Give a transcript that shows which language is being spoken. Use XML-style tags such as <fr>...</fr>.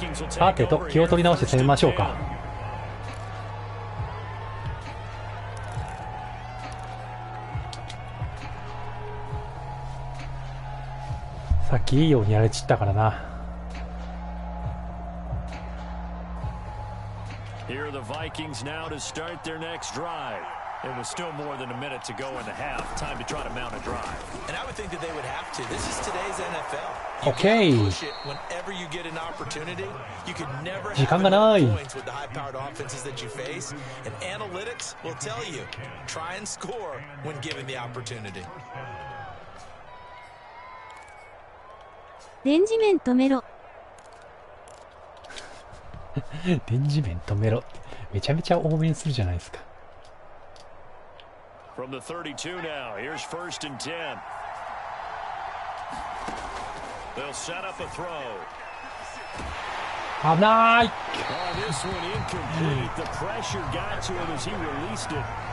<ja>さてと、気を取り直して攻めましょうか。さっきいいようにやれちったからな。</ja> <en>Here are the Vikings now to start their next drive. It was still more than a minute to go in the half. Time to try to mount a drive. And I would think that they would have to. This is today's NFL. Okay. Whenever you get an opportunity, you could never have</en> <ja>時間がない。</ja> <en>points with the high-powered offenses that you face. And analytics will tell you, try and score when given the opportunity.</en> <ja>電磁面止めろ。電磁面止めろ。めちゃめちゃ応援するじゃないですか。</ja> <en>From the 32 now, here's 1st and 10. They'll set up a throw.</en> <ja>危ない。</ja> <en>This one incomplete. The pressure got to him as he released it.</en>